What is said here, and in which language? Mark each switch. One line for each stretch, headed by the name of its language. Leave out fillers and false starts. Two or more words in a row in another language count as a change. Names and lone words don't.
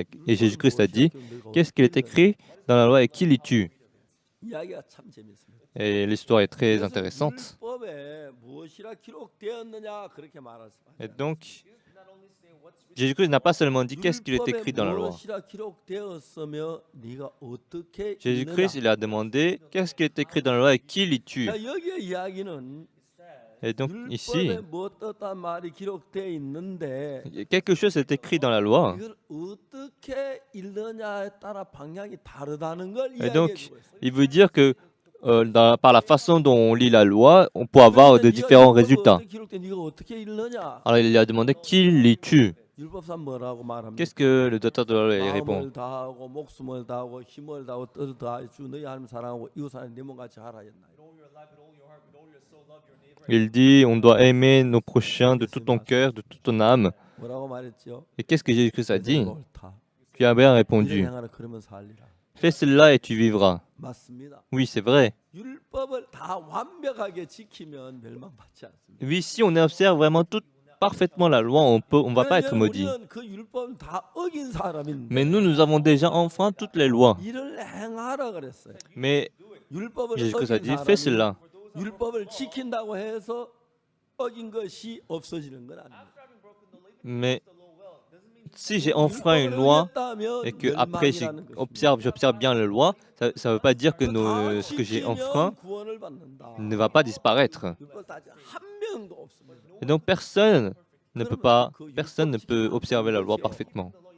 French: Et Jésus-Christ a dit, qu'est-ce qui est écrit dans la loi et qui les tue?
Korean: 이야기가 참 재밌습니다.
French: Et l'histoire est très
Korean: 그래서
French: intéressante.
Korean: 율법에 무엇이라 기록되었느냐 그렇게 말하십니다.
French: Et donc, Jésus-Christ n'a pas seulement dit qu'est-ce qu'il est écrit dans la loi.
Korean: 무엇이라 기록되었으며 네가 어떻게
French: Jésus-Christ,
Korean: 읽느냐.
French: il a demandé qu'est-ce qui est écrit dans la loi et qui les tue.
Korean: 자, 여기의 이야기는
French: Et donc, ici,
Korean: 율법에 뭐 어떤 말이 기록되어 있는데
French: quelque chose est écrit dans la loi.
Korean: 이걸 어떻게 읽느냐에 따라 방향이 다르다는 걸
French: Et donc,
Korean: 이야기해 주고 있어요.
French: il veut dire que par la façon dont on lit la loi, on peut avoir de différents résultats.
Korean: 네가 어떻게 읽느냐?
French: Alors, il a demandé qui les tue.
Korean: 율법상 뭐라고 말합니까?
French: Qu'est-ce que le docteur de la loi il répond?
Korean: 마음을 다하고 목숨을 다하고 힘을 다하고 뜻을 다하여 주 너희 하나님 사랑하고 이웃 사랑하는 네 몸같이 하라 했나요?
French: Il dit on doit aimer nos prochains de tout ton cœur, de toute ton âme.
Korean: 뭐라고 말했죠?
French: Et qu'est-ce que Jésus-Christ a dit?
Korean: 옳다.
French: Tu as bien
Korean: 이를
French: répondu.
Korean: 행하라 그러면 살리라.
French: Fais cela et tu vivras.
Korean: 맞습니다.
French: Oui, c'est vrai.
Korean: 율법을 다 완벽하게 지키면 멸망받지 않습니다.
French: Oui, si on observe vraiment tout parfaitement la loi, on va pas être maudit.
Korean: 우리는 그 율법을 다 어긴 사람인데
French: Mais nous avons déjà enfreint toutes les lois.
Korean: 이를 행하라 그랬어요.
French: Mais
Korean: 율법을
French: Jésus-Christ a
Korean: 어긴
French: dit, fais
Korean: 사람이
French: cela.
Korean: 율법을 지킨다고 해서 어긴 것이 없어지는 건 아닙니다.
French: Mais si j'ai enfreint une loi et que après j'observe bien la loi, ça ne veut pas dire que ce que j'ai enfreint ne va pas disparaître. Et donc personne ne peut observer la loi parfaitement.